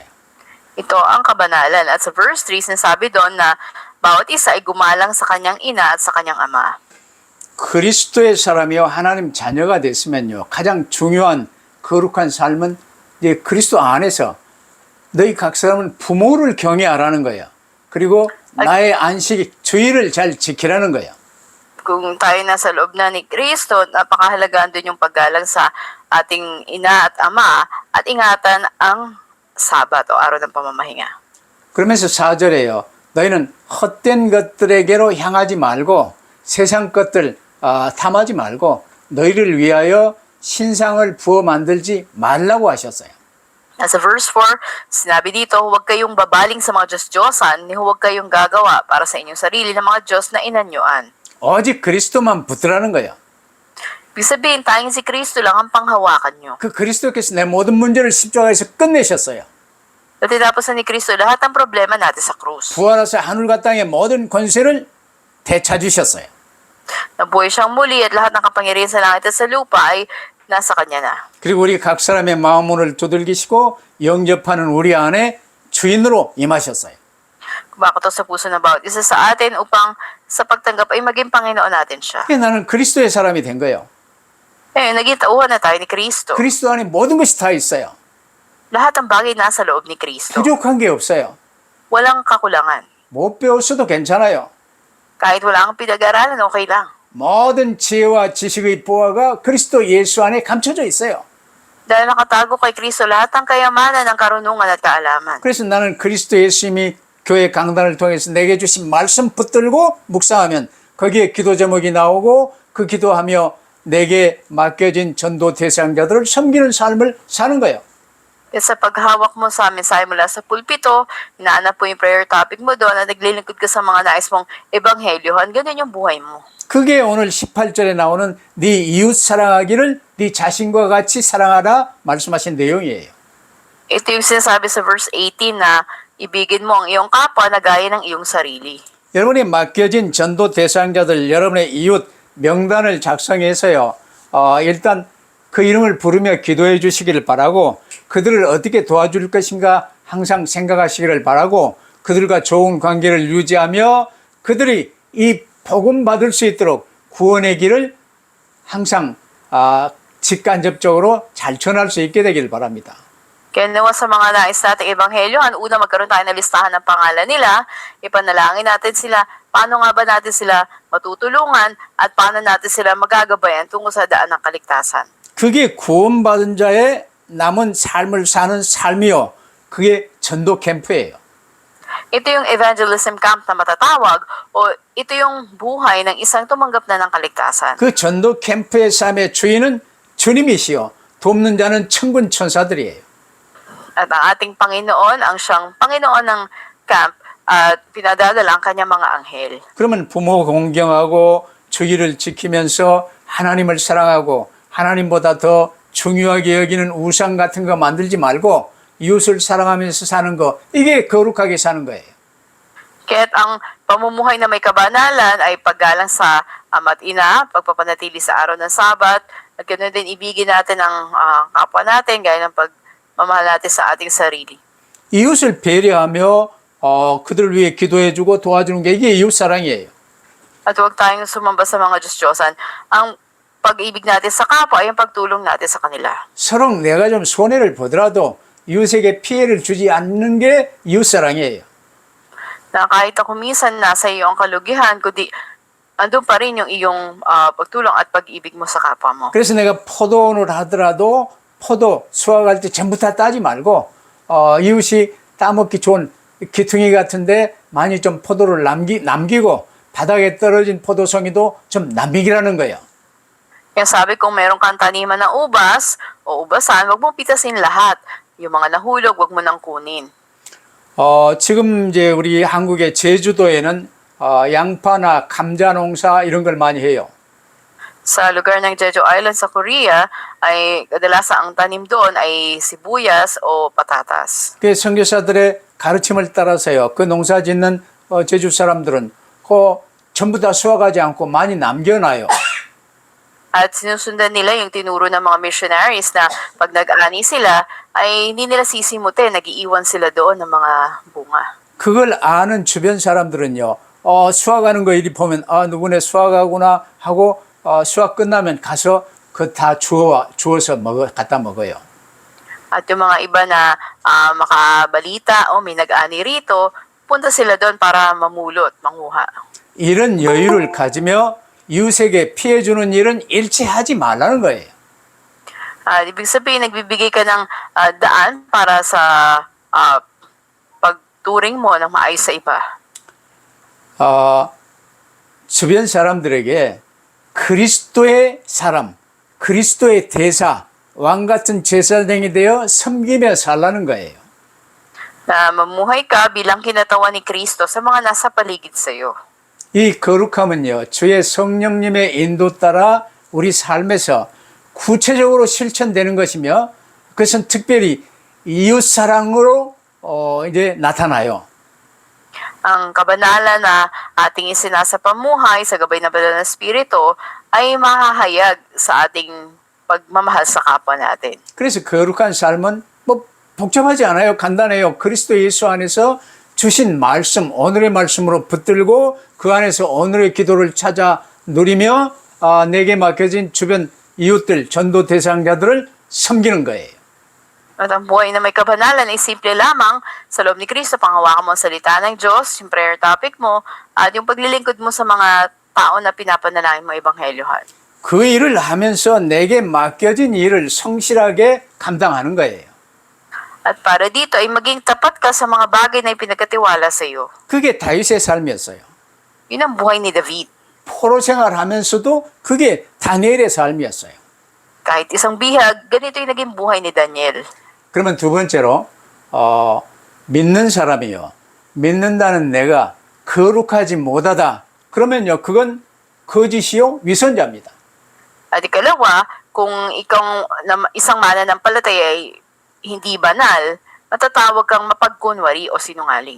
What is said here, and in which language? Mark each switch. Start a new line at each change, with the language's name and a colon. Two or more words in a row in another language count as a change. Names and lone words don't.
Filipino: Ito ang kabanalan. At sa verse 3, sinasabi doon na bawat isa ay gumalang sa kanyang ina at sa kanyang ama.
Korean: 그리스도의 사람이요 하나님 자녀가 됐으면요 가장 중요한 거룩한 삶은 이제 그리스도 안에서 너희 각 사람은 부모를 경외하라는 거예요. 그리고 나의 안식 주의를 잘 지키라는 거예요.
Filipino: Kung tayo nasa loob na ni Kristo, napakahalagaan doon yung paggalang sa ating ina at ama at ingatan ang Sabat o araw ng pamamahinga.
Korean: 그러면서 4절에요. 너희는 헛된 것들에게로 향하지 말고 세상 것들 탐하지 말고 너희를 위하여 신상을 부어 만들지 말라고 하셨어요.
Filipino: Sa verse 4, sinabi dito, huwag kayong babaling sa mga Diyos-Diyosan, ni huwag kayong gagawa para sa inyong sarili ng mga Diyos na inanyuan.
Korean: 오직 그리스도만 붙들라는 거예요.
Filipino: Ibig sabihin, tayong si Kristo lang ang panghawakan nyo.
Korean: 그 그리스도께서 내 모든 문제를 십자가에서 끝내셨어요.
Filipino: At tinapos na ni Kristo lahat ng problema natin sa krus.
Korean: 부활하사 하늘과 땅의 모든 권세를 되찾으셨어요.
Filipino: Nabuhay siyang muli at lahat ng kapangyarihan sa langit at sa lupa ay nasa Kanya na.
Korean: 그리고 우리 각 사람의 마음문을 두들기시고 영접하는 우리 안에 주인으로 임하셨어요.
Filipino: Kumakoto sa puso ng bawat isa sa atin upang sa pagtanggap ay maging Panginoon natin siya.
Korean: 그게 나는 그리스도의 사람이 된 거예요.
Filipino: Naging tauhan na tayo ni Kristo.
Korean: 그리스도 안에 모든 것이 다 있어요.
Filipino: Lahat ng bagay nasa loob ni Kristo.
Korean: 부족한 게 없어요.
Filipino: Walang kakulangan.
Korean: 못 배웠어도 괜찮아요.
Filipino: Kahit wala kang pinag-aralan, okay lang.
Korean: 모든 지혜와 지식의 보화가 그리스도 예수 안에 감춰져 있어요.
Filipino: Dahil nakatago kay Kristo lahat ng kayamanan ng karunungan at kaalaman.
Korean: 그래서 나는 그리스도 예수님이 교회 강단을 통해서 내게 주신 말씀 붙들고 묵상하면 거기에 기도 제목이 나오고 그 기도하며 내게 맡겨진 전도 대상자들을 섬기는 삶을 사는 거예요.
Filipino: At sa paghawak mo sa mensahe mula sa pulpito, inaanap po yung
English: prayer topic
Filipino: mo doon at naglilingkod ka sa mga nais mong ebanghelyohan, ganyan yung buhay mo.
Korean: 그게 오늘 18절에 나오는 네 이웃 사랑하기를 네 자신과 같이 사랑하라 말씀하신 내용이에요.
Filipino: Ito yung sinasabi sa verse 18 na ibigin mo ang iyong kapwa na gaya ng iyong sarili.
Korean: 여러분이 맡겨진 전도 대상자들 여러분의 이웃 명단을 작성해서요. 일단 그 이름을 부르며 기도해 주시기를 바라고 그들을 어떻게 도와줄 것인가 항상 생각하시기를 바라고 그들과 좋은 관계를 유지하며 그들이 이 복음 받을 수 있도록 구원의 길을 항상 직간접적으로 잘 전할 수 있게 되기를 바랍니다.
Filipino: Kaya nawa sa mga nais nating ebanghelyohan, una magkaroon tayo ng listahan ng pangalan nila, ipanalangin natin sila, paano nga ba natin sila matutulungan at paano natin sila magagabayan tungo sa daan ng kaligtasan.
Korean: 그게 구원받은 자의 남은 삶을 사는 삶이요. 그게 전도 캠프예요.
Filipino: Ito yung
English: evangelism camp
Filipino: na matatawag o ito yung buhay ng isang tumanggap na ng kaligtasan.
Korean: 그 전도 캠프의 삶의 주인은 주님이시요. 돕는 자는 천군 천사들이에요.
Filipino: At ang ating Panginoon, ang siyang Panginoon ng camp, at pinadadala ang kanyang mga anghel.
Korean: 그러면 부모 공경하고 주의를 지키면서 하나님을 사랑하고 하나님보다 더 중요하게 여기는 우상 같은 거 만들지 말고 이웃을 사랑하면서 사는 거, 이게 거룩하게 사는 거예요.
Filipino: Kaya't ang pamumuhay na may kabanalan ay paggalang sa ama't ina, pagpapanatili sa araw ng Sabat, at ganoon din ibigin natin ang kapwa natin gaya ng pagmamahal natin sa ating sarili.
Korean: 이웃을 배려하며 그들을 위해 기도해주고 도와주는 게 이게 이웃사랑이에요.
Filipino: At huwag tayong sumamba sa mga Diyos-Diyosan. Ang pag-ibig natin sa kapwa ay ang pagtulong natin sa kanila.
Korean: 서로 내가 좀 손해를 보더라도 이웃에게 피해를 주지 않는 게 이웃사랑이에요.
Filipino: Na kahit ako minsan nasa iyo ang kalugihan, kundi andun pa rin yung iyong pagtulong at pag-ibig mo sa kapwa mo.
Korean: 그래서 내가 포도원을 하더라도 포도 수확할 때 전부 다 따지 말고 이웃이 따먹기 좋은 기퉁이 같은데 많이 좀 포도를 남기고 바닥에 떨어진 포도송이도 좀 남기라는 거예요.
Filipino: Kaya sabi kung meron kang taniman ng ubas o ubasan, wag mong pitasin lahat. Yung mga nahulog, wag mo nang kunin.
Korean: 지금 이제 우리 한국의 제주도에는 양파나 감자 농사 이런 걸 많이 해요.
Filipino: Sa lugar ng Jeju Island sa Korea, ay kadalasan ang tanim doon ay sibuyas o patatas.
Korean: 그 선교사들의 가르침을 따라서요. 그 농사 짓는 제주 사람들은 그 전부 다 수확하지 않고 많이 남겨놔요.
Filipino: At sinusundan nila yung tinuro ng mga missionaries na pag nag-ani sila, ay hindi nila sisimutin, nag-iiwan sila doon ng mga bunga.
Korean: 그걸 아는 주변 사람들은요. 수확하는 거 이리 보면 누구네 수확하구나 하고 수확 끝나면 가서 그 다 주워서 갖다 먹어요.
Filipino: At yung mga iba na makabalita o may nag-ani rito, punta sila doon para mamulot, manguha.
Korean: 이런 여유를 가지며 이웃에게 피해주는 일은 일체 하지 말라는 거예요.
Filipino: Ibig sabihin, nagbibigay ka ng daan para sa pagturing mo ng maayos sa iba.
Korean: 주변 사람들에게 그리스도의 사람, 그리스도의 대사, 왕 같은 제사장이 되어 섬기며 살라는 거예요.
Filipino: Na mamuhay ka bilang kinatawan ni Kristo sa mga nasa paligid sa iyo.
Korean: 이 거룩함은요, 주의 성령님의 인도 따라 우리 삶에서 구체적으로 실천되는 것이며, 그것은 특별히 이웃사랑으로 이제 나타나요.
Filipino: Ang kabanalan na ating isinasapamuhay sa gabay ng banal na Espiritu ay mahahayag sa ating pagmamahal sa kapwa natin.
Korean: 그래서 거룩한 삶은 뭐 복잡하지 않아요. 간단해요. 그리스도 예수 안에서 주신 말씀, 오늘의 말씀으로 붙들고 그 안에서 오늘의 기도를 찾아 누리며 내게 맡겨진 주변 이웃들, 전도 대상자들을 섬기는 거예요.
Filipino: At ang buhay na may kabanalan ay simple lamang sa loob ni Kristo, panghawakan mo ang salita ng Diyos, yung
English: prayer topic
Filipino: mo, at yung paglilingkod mo sa mga tao na pinapanalangin mo ebanghelyohan.
Korean: 그 일을 하면서 내게 맡겨진 일을 성실하게 감당하는 거예요.
Filipino: At para dito ay maging tapat ka sa mga bagay na ipinagkatiwala sa iyo.
Korean: 그게 다윗의 삶이었어요.
Filipino: Yun ang buhay ni David.
Korean: 포로 생활하면서도 그게 다니엘의 삶이었어요. Kahit isang bihag, ganito yung naging buhay ni Daniel. 그러면 두 번째로 믿는 사람이요. 믿는다는 내가 거룩하지 못하다. 그러면요, 그건 거짓이요, 위선자입니다.
Filipino: At ikalawa, kung ikaw isang mananampalataya ay hindi banal, matatawag kang mapagkunwari o sinungaling.